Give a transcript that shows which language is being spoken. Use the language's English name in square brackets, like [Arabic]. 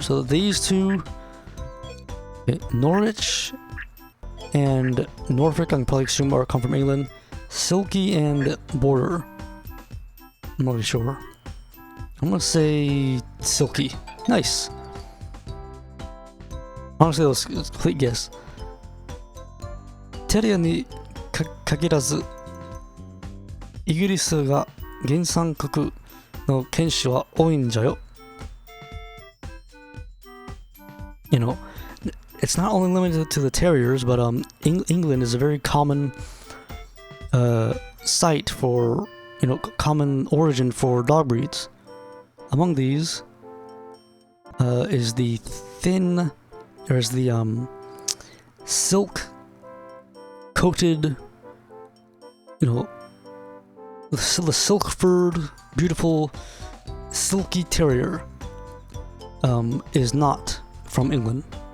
[English] So these two, okay, Norwich and Norfolk, I can probably assume come from England. Silky and Border, I'm not really sure. I'm gonna say Silky. Nice. Honestly, that was a complete guess. [Japanese] テリアに限らず、イギリスが原産国の犬種は多いんじゃよ。 [English] You know, it's not only limited to the terriers, but England is a very common site for, you know, common origin for dog breeds. Among these is the silk coated, you know, the silk furred, beautiful, silky terrier is not from England.